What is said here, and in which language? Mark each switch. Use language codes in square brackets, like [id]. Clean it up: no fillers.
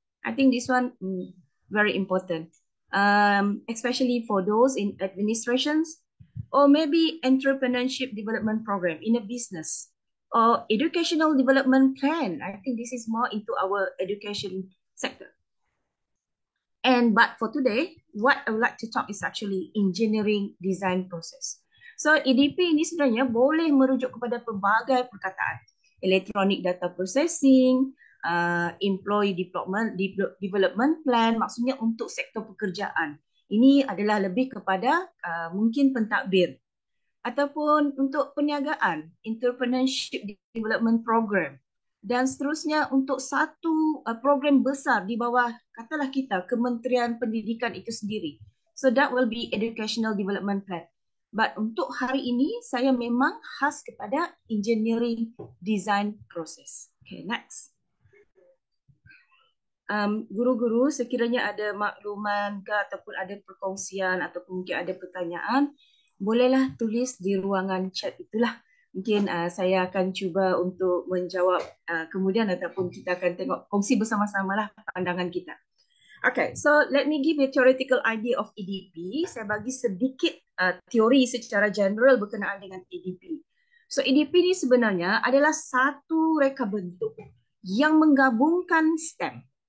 [en] I think this one very important, especially for those in administrations or maybe entrepreneurship development program in a business or educational development plan. I think this is more into our education sector. But for today, what I would like to talk is actually engineering design process. [ms] So EDP ini sebenarnya boleh merujuk kepada pelbagai perkataan. [en] Electronic data processing, employee development plan, [ms] maksudnya untuk sektor pekerjaan. Ini adalah lebih kepada mungkin pentadbir. Ataupun untuk perniagaan, entrepreneurship development program. Dan seterusnya untuk satu program besar di bawah, katalah kita, Kementerian Pendidikan itu sendiri. [en] So that will be educational development plan. [ms] But untuk hari ini, saya memang khas kepada engineering design process. Okay, next. Guru-guru, sekiranya ada makluman ke ataupun ada perkongsian ataupun mungkin ada pertanyaan, bolehlah tulis di ruangan chat itulah. Mungkin saya akan cuba untuk menjawab kemudian ataupun kita akan tengok kongsi bersama-sama lah pandangan kita. [en] Okay, so let me give you a theoretical idea of EDP. [ms] Saya bagi sedikit teori secara general berkenaan dengan EDP. So EDP ni sebenarnya adalah satu reka bentuk yang menggabungkan STEM.